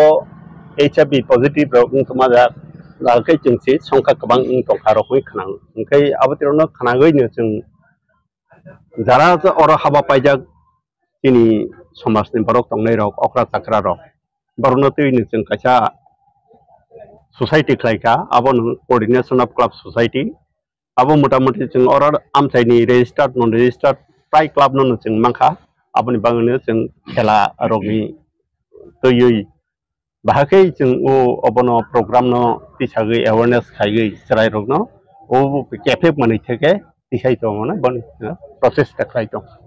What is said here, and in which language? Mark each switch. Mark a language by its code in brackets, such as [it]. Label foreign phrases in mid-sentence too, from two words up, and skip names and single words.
[en] HIV positive [trp] रक माजा लाखै जोंसि संख्या गोबां दंखा रखै खानागौ ओंखाय आबोतिरनो खानागैनो जों जारा और हाबा पायजाक तिनि समाजनि बरक तंनाय रक अख्रा चाक्रा रक बरनो तैनो जों कायसा सोसाइटी खायखा आबो [en] coordination of club society [trp] आबो मोटामुटी जों और आमसाइनि [en] registered non registered [trp] प्राय क्लब नो जों मांखा आबोनि बांनो जों खेला रकनि तैयै बाहाकै जों ओ अबनो प्रोग्राम नो तिसागै अवेयरनेस खायगै सराय रकनो ओ कैफे माने थेके तिसाय तो माने बन प्रोसेस खाय तो